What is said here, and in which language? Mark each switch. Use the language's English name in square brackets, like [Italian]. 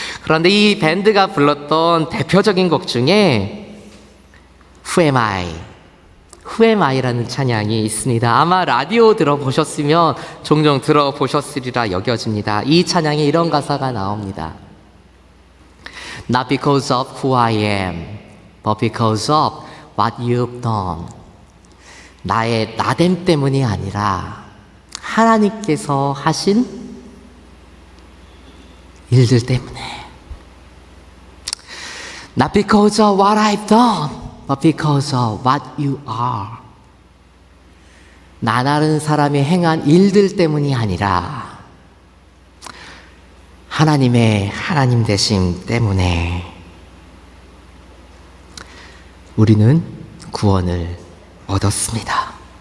[Korean] 그런데 이 밴드가 불렀던 대표적인 곡 중에 Who Am I? Who Am I라는 찬양이 있습니다. 아마 라디오 들어보셨으면 종종 들어보셨으리라 여겨집니다. 이 찬양에 이런 가사가 나옵니다. [English] Not because of who I am, but because of what you've done. [Korean] 나의 나됨 때문이 아니라 하나님께서 하신 일들 때문에. [English] Not because of what I've done, but because of what you are. [Korean] 나라는 사람이 행한 일들 때문이 아니라 하나님의 하나님 되심 때문에 우리는 구원을 얻었습니다.